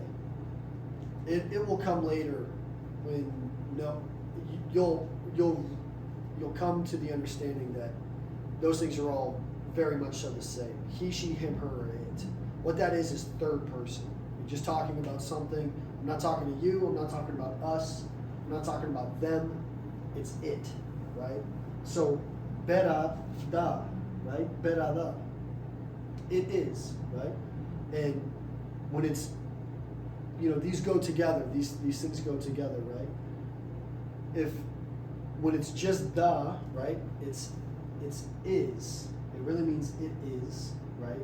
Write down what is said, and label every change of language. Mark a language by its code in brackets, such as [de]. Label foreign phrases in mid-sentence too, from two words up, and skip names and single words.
[en] It will come later when you'll come to the understanding that those things are all very much so the same. He, she, him, her, or it. What that is third person. You're just talking about something. I'm not talking to you. I'm not talking about us. I'm not talking about them. It's it, right? So, [eu] bera da, right? Bera da. [en] It is, right? And when it's, you know, these go together. These things go together, right? When it's just da, right? It's is. It really means it is, right?